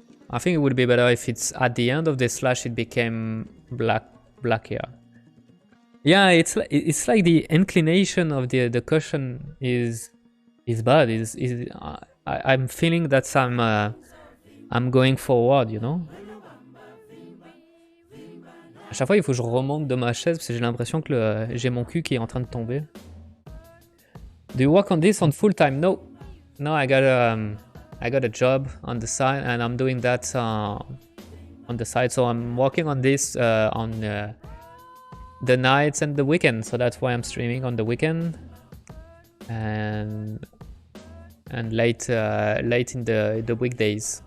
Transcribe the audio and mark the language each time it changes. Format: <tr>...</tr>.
<en>I think it would be better if it's at the end of the slash it became black here. Yeah, it's like the inclination of the cushion is bad. I'm feeling that I'm going forward, you know.</en> <fr>À chaque fois, il faut que je remonte de ma chaise parce que j'ai l'impression que j'ai mon cul qui est en train de tomber.</fr> <en>Do you work on this on full time? No, no. I got a job on the side, and I'm doing that on the side. So I'm working on this on the nights and the weekend. So that's why I'm streaming on the weekend and late in the weekdays.</en>